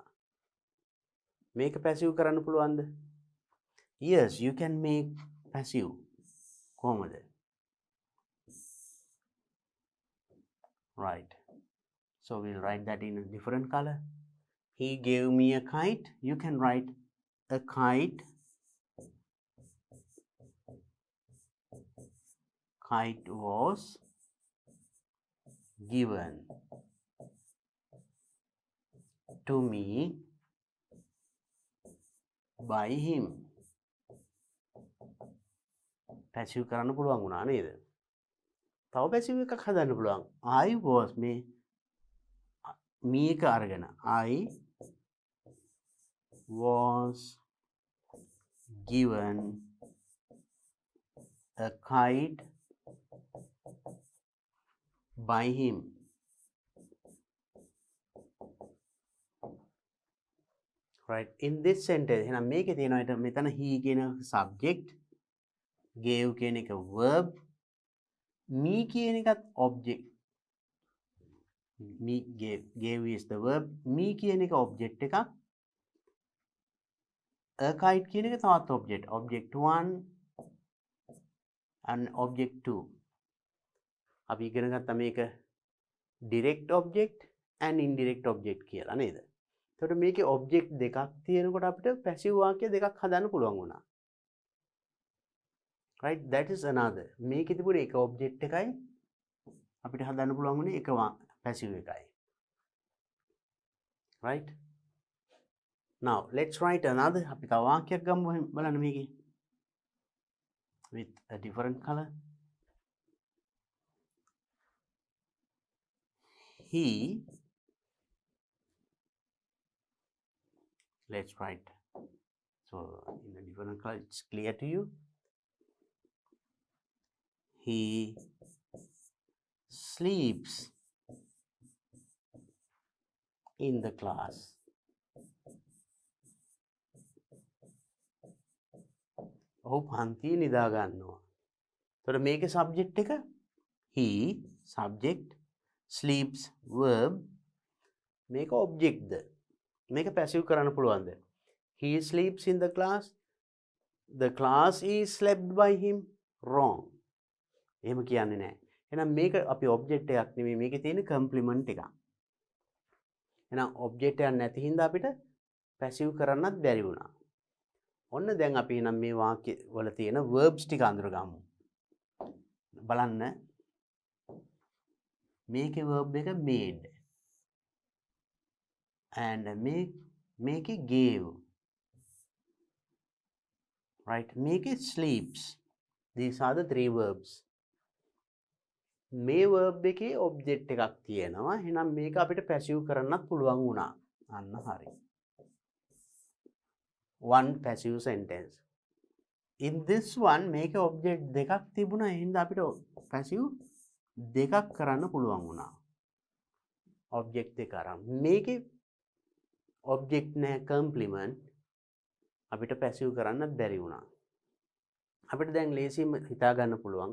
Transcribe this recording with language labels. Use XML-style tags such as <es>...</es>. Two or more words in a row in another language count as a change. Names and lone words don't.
<si>මේක passive කරන්න පුළුවන්ද?</si> <en>Yes, you can make passive.</en> <si>කොහොමද? Right.</si> <en>So we'll write that in a different color. He gave me a kite. You can write a kite. Kite was given to me by him.</en> <si>Passive කරන්න පුළුවන් වුණා නේද? තව passive එකක් හදන්න පුළුවන්.</si> <en>I was me</en> <si>එක අරගෙන</si> <en>I was given a kite by him. Right. In this sentence</en> <si>එහෙනම් මේකේ තියෙනවා මෙතන he කියන subject, gave කියන එක verb, me කියන එකත් object.</si> <en>Me gave is the verb, me</en> <si>කියන එක</si> <en>object එකක්, a kite</en> <si>කියන එක තවත්</si> <en>object, object 1 and object 2.</en> <si>අපි ඉගෙන ගත්තා මේක</si> <en>direct object and indirect object</en> <si>කියලා නේද? එතකොට මේකේ object දෙකක් තියෙනකොට අපිට passive වාක්‍ය දෙකක් හදන්න පුළුවන් වුණා.</si> <en>Right? That is another.</en> <si>මේකේ තිබුණේ එක object එකයි අපිට හදන්න පුළුවන් වුණේ එක passive එකයි.</si> <en>Right? Now let's write another.</en> <si>අපි තව වාක්‍යයක් ගමු බලන්න මේකේ.</si> <en>With a different color. He, let's write So in a different color, it's clear to you. He sleeps in the class.</en> <si>ඔහු පන්තියේ නිදා ගන්නවා. එතකොට මේකේ subject එක</si> <en>he subject sleeps verb</en> <si>මේක object ද මේක passive කරන්න පුළුවන්ද?</si> <en>He sleeps in the class. The class is slept by him. Wrong.</en> <si>එහෙම කියන්නේ නැහැ. එහෙනම් මේක අපි object එකක් නෙමෙයි මේකේ තියෙන complement එකක්. එහෙනම් object එකක් නැති හින්දා අපිට passive කරන්නත් බැරි වුණා. ඔන්න දැන් අපි නම් මේ වාක්‍ය වල තියෙන verbs ටික අඳුරගමු. බලන්න. මේකේ verb එක made.</si> <en>And make it gave. Right? Make it sleeps. These are the three verbs.</en> <si>මේ verb එකේ object එකක් තියෙනවා. එහෙනම් මේක අපිට passive කරන්නත් පුළුවන් වුණා. අන්න හරි.</si> <en>One passive sentence. In this one</en> <si>මේකේ object දෙකක් තිබුණා. එහෙනම් අපිට passive දෙකක් කරන්න පුළුවන් වුණා. object දෙක අරන්. මේකේ object නැහැ complement අපිට passive කරන්න බැරි වුණා. අපිට දැන් ලේසියෙන්ම හිතා ගන්න පුළුවන්.</si>